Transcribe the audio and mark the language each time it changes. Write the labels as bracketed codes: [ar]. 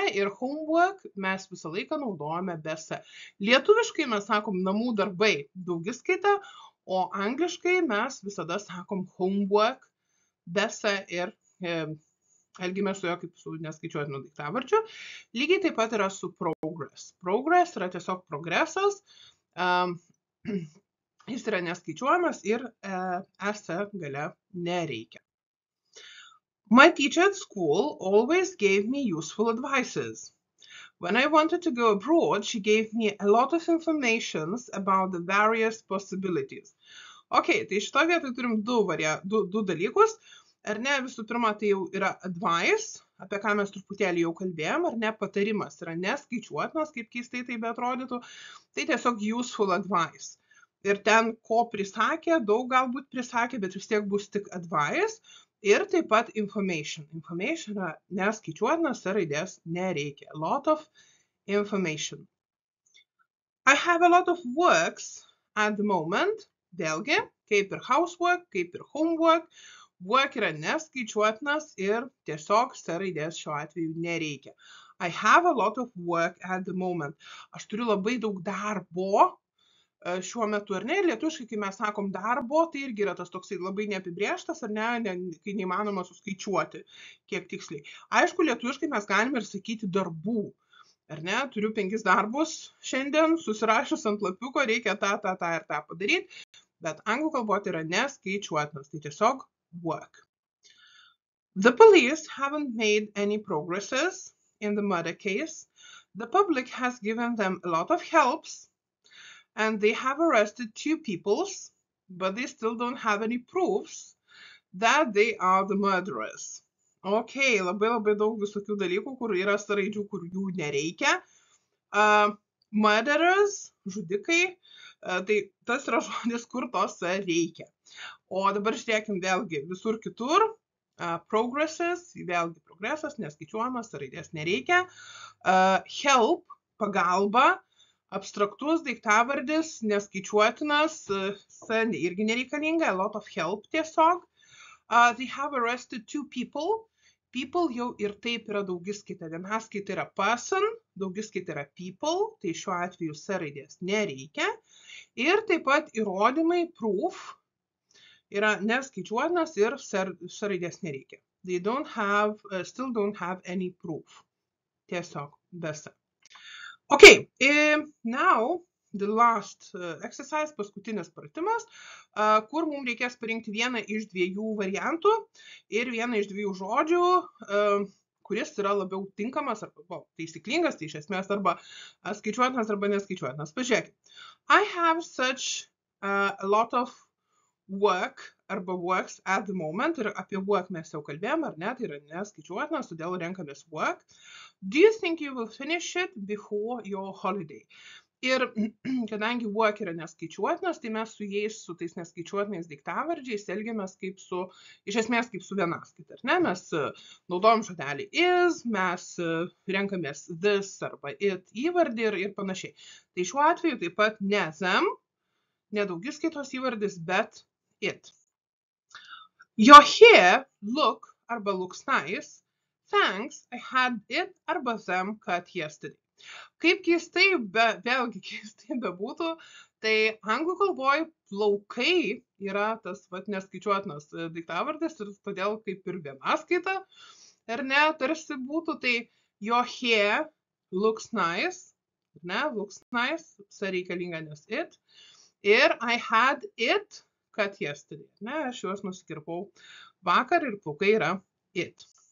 [lt] Ir homework mes visą laiką naudojame be s. Lietuviškai mes sakom namų darbai daugiskaita, o angliškai mes visada sakom homework be s ir elgime su jo kaip su neskaičiuotinu daiktavardžiu. Lygiai taip pat yra su progress. Progress yra tiesiog progresas. Jis yra neskaičiuojamas ir s gale nereikia. [en] My teacher at school always gave me useful advices. When I wanted to go abroad, she gave me a lot of information about the various possibilities. [lt] Ok, tai šito vietoj turim du dalykus. Ar ne, visų pirma, tai jau yra advice, apie ką mes truputėlį jau kalbėjom, ar ne, patarimas yra neskaičiuotinas, kaip keistai tai beatrodytų, tai tiesiog [en] useful advice. [lt] Ir ten, ko prisakė, daug galbūt prisakė, bet vis tiek bus tik advice. Ir taip pat information. Information yra neskaičiuotinas, raidės nereikia. [en] A lot of information. I have a lot of works at the moment. [lt] Vėlgi, kaip ir housework, kaip ir homework. Work yra neskaičiuotinas ir tiesiog raidės šiuo atveju nereikia. [en] I have a lot of work at the moment. [lt] Aš turiu labai daug darbo šiuo metu, ar ne? Lietuviškai, kai mes sakom darbo, tai irgi yra tas toksai labai neapibrėžtas, ar ne, kai neįmanoma suskaičiuoti, kiek tiksliai. Aišku, lietuviškai mes galime ir sakyti darbų, ar ne? Turiu 5 darbus šiandien, susirašius ant lapiuko, reikia tą ir tą padaryti, bet anglų kalboje tai yra neskaičiuotinas, tai tiesiog work. [en] The police haven't made any progresses in the murder case. The public has given them a lot of helps, and they have arrested 2 people, but they still don't have any proofs that they are the murderers. [lt] Ok, labai daug visokių dalykų, kur yra raidžių, kur jų nereikia. Murderers, žudikai, tai tas yra žodis, kur tos reikia. O dabar žiūrėkim vėlgi visur kitur. Progresses, vėlgi progresas, neskaičiuojamas, raidės nereikia. Help, pagalba, abstraktus daiktavardis, neskaičiuotinas, irgi nereikalinga, [en] a lot of help [lt] tiesiog. [en] They have arrested 2 people. [lt] People jau ir taip yra daugiskaita. Vienaskaita yra person, daugiskaita yra people, tai šiuo atveju s raidės nereikia. Ir taip pat įrodymai, proof, yra neskaičiuotinas ir s raidės nereikia. [en] They don't have, still don't have any proof. [lt] Tiesiog besa. [en] Okay, now the last exercise, [lt] paskutinis pratimas, kur mums reikės parinkti vieną iš 2 variantų ir vieną iš 2 žodžių, kuris yra labiau tinkamas arba taisyklingas, tai iš esmės arba skaičiuotinas arba neskaičiuotinas. Pažiūrėkit. [en] I have such a lot of work [lt] arba [en] works at the moment, [lt] ir apie work mes jau kalbėjom, ar ne, tai yra neskaičiuotinas, todėl renkamės work. [en] Do you think you will finish it before your holiday? [lt] Ir kadangi work yra neskaičiuotinas, tai mes su jais, su tais neskaičiuotinais daiktavardžiais elgiamės kaip su, iš esmės kaip su vienaskaita, ar ne? Mes naudojam žodelį is, mes renkamės this arba it įvardį ir panašiai. Tai šiuo atveju taip pat ne them, ne daugiskaitos įvardis, bet it. [en] Your hair look [lt] arba [en] looks nice. Thanks, I had it arba them cut yesterday. [lt] Kaip keistai, vėlgi keistai bebūtų, tai anglų kalboje plaukai yra tas neskaičiuotinas daiktavardis ir todėl kaip ir vienaskaita, ar ne, tarsi būtų, tai [en] your hair looks nice, [lt] ne, [en] looks nice, [lt] reikalinga nes it, ir [en] I had it cut yesterday, [lt] ne, aš juos nusikirpau vakar ir plaukai yra it.